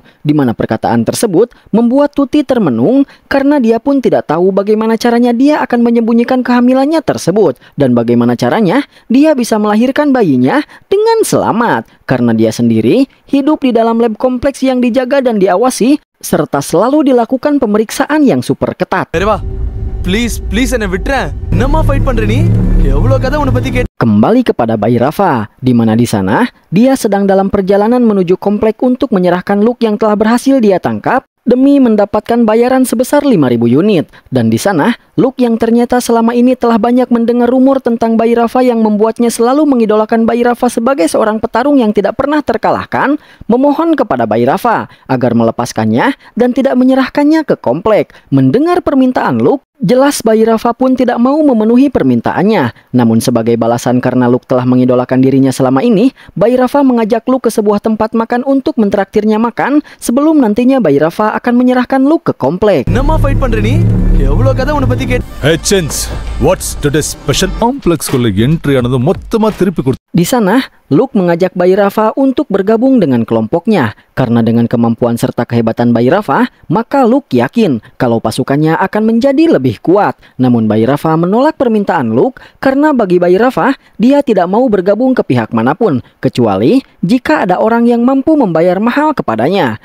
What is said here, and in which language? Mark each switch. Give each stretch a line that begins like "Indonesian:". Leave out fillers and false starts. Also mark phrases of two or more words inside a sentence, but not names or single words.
Indonesian: Di mana perkataan tersebut membuat Tuti termenung karena dia pun tidak tahu bagaimana caranya dia akan menyembunyikan kehamilannya tersebut dan bagaimana caranya dia bisa melahirkan bayinya dengan selamat. Karena dia sendiri hidup di dalam lab kompleks yang dijaga dan diawasi serta selalu dilakukan pemeriksaan yang super ketat.
Tamil: Please என்னை விட்டுறேன். என்னம்மா ஃபைட் பண்ற நீ? எவ்வளவு கதை உன்னை பத்தி கேட்டு.
Indonesian: Kembali kepada Bayi Rafa, di mana di sana dia sedang dalam perjalanan menuju komplek untuk menyerahkan Luke yang telah berhasil dia tangkap demi mendapatkan bayaran sebesar 5.000 unit. Dan di sana, Luke yang ternyata selama ini telah banyak mendengar rumor tentang Bayi Rafa yang membuatnya selalu mengidolakan Bayi Rafa sebagai seorang petarung yang tidak pernah terkalahkan, memohon kepada Bayi Rafa agar melepaskannya dan tidak menyerahkannya ke komplek. Mendengar permintaan Luke, jelas Bayi Rafa pun tidak mau memenuhi permintaannya. Namun sebagai balasan karena Luke telah mengidolakan dirinya selama ini, Bayi Rafa mengajak Luke ke sebuah tempat makan untuk mentraktirnya makan sebelum nantinya Bayi Rafa akan menyerahkan Luke ke komplek.
Tamil: என்னம்மா ஃபைட் பண்ற நீ? எவ்வளவு கதை உன்னை பத்தி கேட்டு.
English: Hey Chins, what's today's special?
Tamil: Complex குள்ள entry ஆனது மொத்தமா திருப்பி கொடு.
Indonesian: Di sana, Luke mengajak Bayi Rafa untuk bergabung dengan kelompoknya. Karena dengan kemampuan serta kehebatan Bayi Rafa, maka Luke yakin kalau pasukannya akan menjadi lebih kuat. Namun Bayi Rafa menolak permintaan Luke karena bagi Bayi Rafa, dia tidak mau bergabung ke pihak manapun, kecuali jika ada orang yang mampu membayar mahal kepadanya.